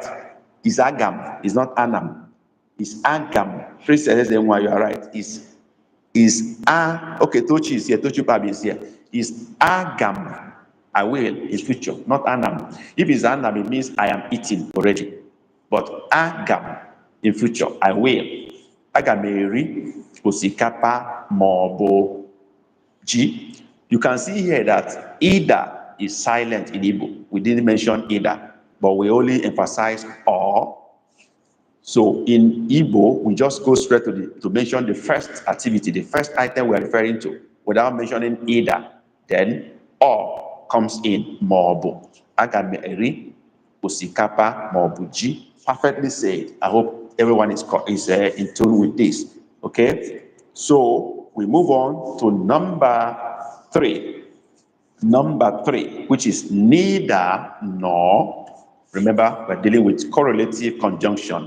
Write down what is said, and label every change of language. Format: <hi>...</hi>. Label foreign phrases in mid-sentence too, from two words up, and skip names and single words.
<en>It's agam, it's not anam. It's agam. Princess Ezenwa, you are right. Okay, Tochi is here, Tochi Pabi is here. It's agam, I will, is future, not anam. If it's anam, it means I am eating already. But agam, in future, I will.</en> <ig>Agameri, osikapa, maọbụ ji.</ig> <en>You can see here that either is silent in Igbo. We didn't mention either, but we only emphasize or. So in Igbo, we just go straight to mention the first activity, the first item we're referring to, without mentioning either. Then or comes in,</en> <ig>maọbụ. Aga m eri osikapa maọbụ ji.</ig> <en>Perfectly said. I hope everyone is in tune with this. Okay, so we move on to number 3. Number 3, which is neither nor. Remember, we're dealing with correlative conjunction.</en>